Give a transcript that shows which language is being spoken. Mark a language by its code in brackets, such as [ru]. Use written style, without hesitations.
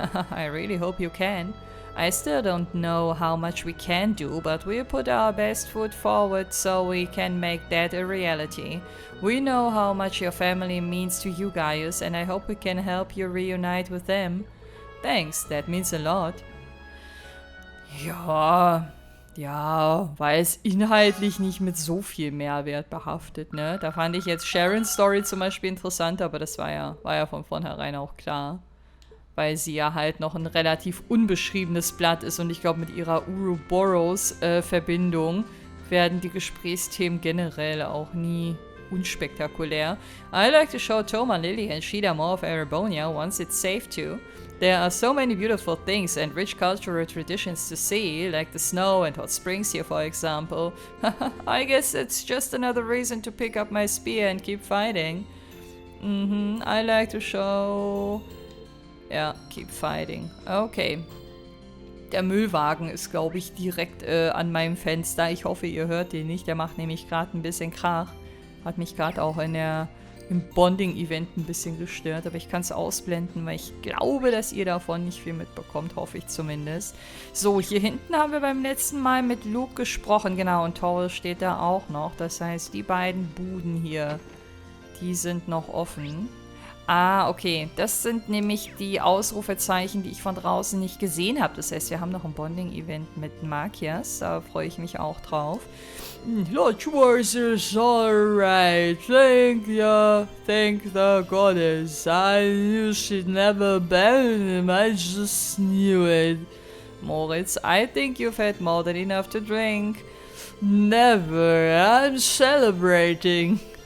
[en] I really hope you can. I still don't know how much we can do, but we'll put our best foot forward so we can make that a reality. We know how much your family means to you, Gaius, and I hope we can help you reunite with them. Thanks, that means a lot. [de] Ja, war es inhaltlich nicht mit so viel Mehrwert behaftet, ne? Da fand ich jetzt Sharons Story zum Beispiel interessant, aber das war ja von vornherein auch klar. Weil sie ja halt noch ein relativ unbeschriebenes Blatt ist und ich glaube mit ihrer Ouroboros-Verbindung werden die Gesprächsthemen generell auch nie unspektakulär. [en] I like to show Toma, Lily and Shida more of Erebonia once it's safe to. There are so many beautiful things and rich cultural traditions to see, like the snow and hot springs here, for example. I guess it's just another reason to pick up my spear and keep fighting. I like to show... Ja, keep fighting. Okay. [de] Der Müllwagen ist, glaube ich, direkt an meinem Fenster. Ich hoffe, ihr hört den nicht. Der macht nämlich gerade ein bisschen Krach. Hat mich gerade auch im Bonding-Event ein bisschen gestört, aber ich kann es ausblenden, weil ich glaube, dass ihr davon nicht viel mitbekommt, hoffe ich zumindest. So, hier hinten haben wir beim letzten Mal mit Luke gesprochen, genau, und Taurus steht da auch noch. Das heißt, die beiden Buden hier, die sind noch offen. Ah, okay, das sind nämlich die Ausrufezeichen, die ich von draußen nicht gesehen habe. Das heißt, wir haben noch ein Bonding-Event mit Magias, da freue ich mich auch drauf. [en] Lord Schwarz is alright. Thank the goddess. I knew she'd never abandon him. I just knew it. Moritz, I think you've had more than enough to drink. Never. I'm celebrating.